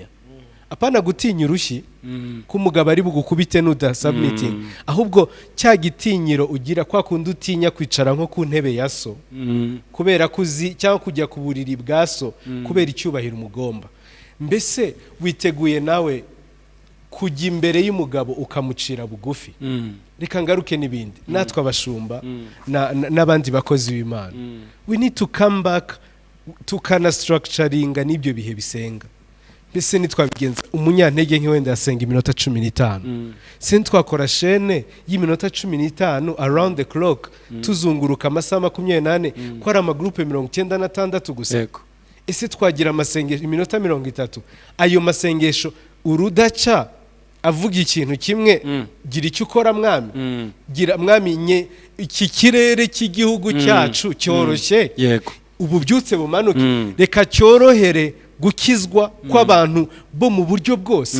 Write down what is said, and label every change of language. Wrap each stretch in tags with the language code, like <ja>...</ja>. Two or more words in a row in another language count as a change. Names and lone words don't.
<rw>Apana gutinya urushyi k'umugabo ari bugukubite nuda submitting, ahubwo cya gitinyiro ugira kwa kundi utinya kwicara nko ku ntebe ya so kubera kuzi, cyangwa kujya ku buriri bwa so kubera icyubahiro umugomba. Mbese witeguye nawe kujya imbere y'umugabo ukamucira bugufi? Reka ngaruke n'ibindi, natwe abashumba n'abandi bakozi b'Imana,</rw> <en>we need to come back</en> <rw>tukana structuringa n'ibyo bihe bisenga. Mbese nitwabigenza umunyantege nke wenda yasenga iminota 15, se twakora shene y'iminota 15</rw> <en>around the clock,</en> <rw>tuzunguruka amasaha 28 ko ari amagroupe 96 gusa. Ese twagira amasengesho iminota 30, ayo masengesho urudaca avuga ikintu kimwe, gira icyo ukora mwami, gira mwami nye iki kirere cy'igihugu cyacu cyoroshye, ububyutse bumanuke, reka cyorohere gukizwa kw'abantu bo mu buryo bwose.</rw>